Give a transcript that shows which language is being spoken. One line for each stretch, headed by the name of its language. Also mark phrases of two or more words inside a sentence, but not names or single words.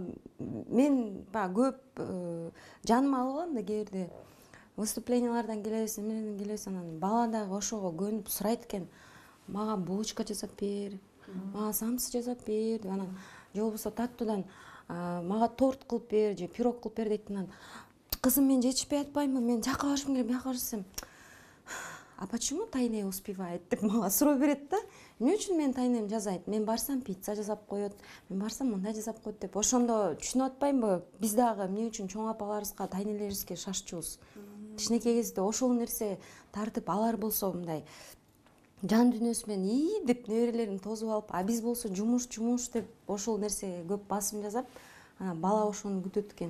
Kyrgyz: Мен көп жаныма алып алам да, кээ бирде выступлениялардан келебиз, анан бала дагы ошого көнүп сурайт экен. Мага булочка жасап бер, мага самсы жасап бер, анан же болбосо таттуудан мага торт кылып бер, же пирог кылып бер дейт. Анан кызым, мен жетишпей атпаймынбы, мен жака барышым керек, бияка барсам.
Russian: А почему Тайне успевает
Kyrgyz: деп мага суроо берет да. Эмне үчүн мен Тайнем жасайт? Мен барсам пицца жасап коет, мен барсам мындай жасап коет деп. Ошондо түшүнүп атпаймынбы? Биз дагы эмне үчүн чоң апаларыбызга, тайнелерибизге шашчубуз? Кичинекей кезде ошол нерсе тартып алар болсо мындай жан дүйнөсү менен деп неберелерин тосуп алып, а биз болсо жумуш деп ошол нерсеге көп басым жасап, анан бала ошону күтөт экен.